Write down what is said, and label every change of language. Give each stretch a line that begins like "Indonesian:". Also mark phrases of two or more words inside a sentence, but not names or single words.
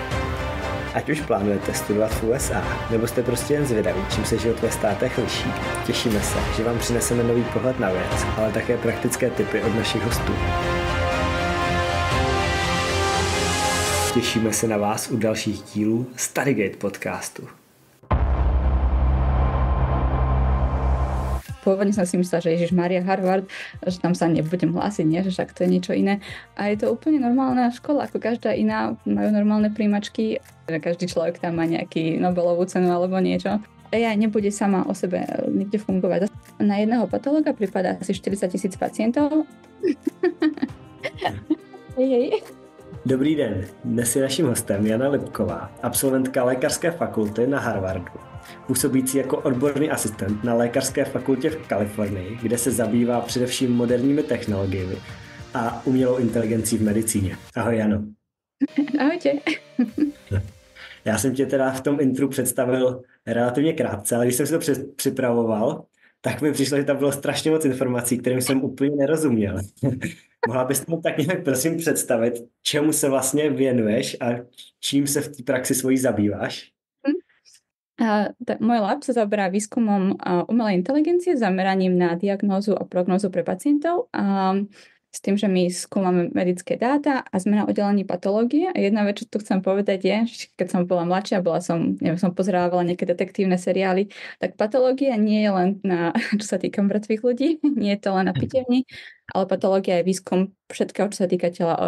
Czech: Ať už plánujete studovat v USA, nebo jste prostě jen zvědaví, čím se život ve státech liší, těšíme se, že vám přineseme nový pohled na věc, ale také praktické tipy od našich hostů. Těšíme se na vás u dalších dílů StudyGate podcastu.
Slovak: Pôvodne som si myslela, že Ježišmária Harvard, že tam sa nebudem hlásiť, nie? Že však to je niečo iné. A je to úplne normálna škola, ako každá iná, majú normálne príjmačky, že každý človek tam má nejaký Nobelovú cenu alebo niečo. AI nebude sama o sebe niekde fungovať. Na jedného patológa pripadá asi 40,000 pacientov. Hej.
Czech: Dobrý den, dnes je naším hostem Jana Lipková, absolventka lékařské fakulty na Harvardu, působící jako odborný asistent na lékařské fakultě v Kalifornii, kde se zabývá především moderními technologiemi a umělou inteligencí v medicíně. Ahoj Jano.
Slovak: Ahojte.
Czech: Já jsem tě teda v tom intru představil relativně krátce, ale když jsem si to připravoval, tak mi přišlo, že tam bylo strašně moc informací, kterým jsem úplně nerozuměl. Mohla bys mi tak nějak prosím představit, čemu se vlastně věnuješ a čím se v té praxi svojí zabýváš?
Slovak: Môj lab sa zaoberá výskumom umelej inteligencie, zameraním na diagnózu a prognózu pre pacientov. S tým, že my skúmame medické dáta a sme na oddelení patológie. A jedna vec, čo tu chcem povedať je, že keď som bola mladšia, som pozerávala nejaké detektívne seriály, tak patológia nie je len na, čo sa týka mŕtvych ľudí, nie je to len na pitevni, ale patológia je výskum všetkého, čo sa týka tela.